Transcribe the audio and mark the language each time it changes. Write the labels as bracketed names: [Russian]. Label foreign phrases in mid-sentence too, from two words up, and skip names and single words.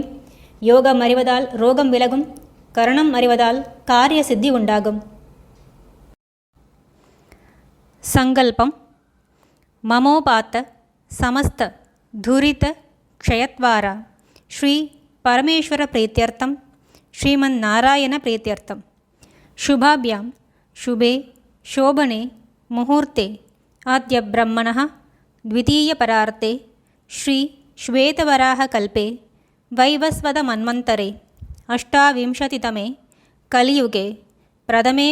[Tamil] யோகம் அறிவதால் ரோகம் விலகும். கரணம் அறிவதால் காரிய சித்தி உண்டாகும். [Sanskrit] सङ्कल्पः ममोपात्त समस्त दुरित क्षयद्वारा श्री परमेश्वर प्रीत्यर्थं श्रीमन् नारायण பிரீத்யர்த்தம் शुभाभ्यां शुभे शोभने मुहूर्ते अद्य ब्रह्मणः द्वितीयपरार्ते श्री श्वेतवराहकल्पे वैवस्वतमन्वन्तरे अष्टाविंशतितमे कलियुगे प्रथमे